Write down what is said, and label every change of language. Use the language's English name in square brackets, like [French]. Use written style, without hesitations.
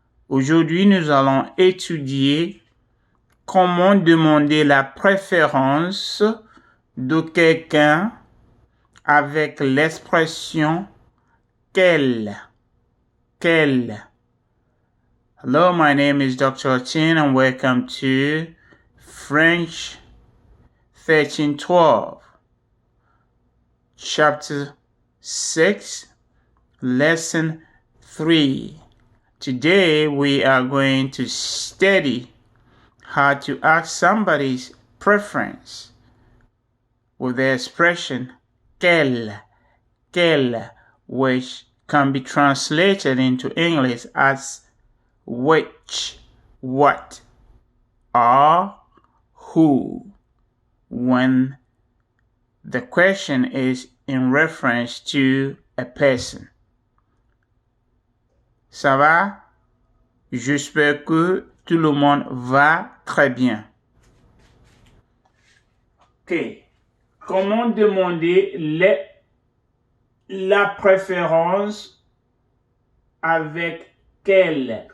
[French] Aujourd'hui, nous allons étudier comment demander la préférence de quelqu'un avec l'expression quel. [English] Hello, my name is Dr. Chin and welcome to French 1312, Chapter 6, Lesson 3. Today we are going to study how to ask somebody's preference with the expression quel, which can be translated into English as which, what, or who, when the question is in reference to a person. [French] Ça va? J'espère que tout le monde va très bien. Ok. Comment demander la préférence avec quel?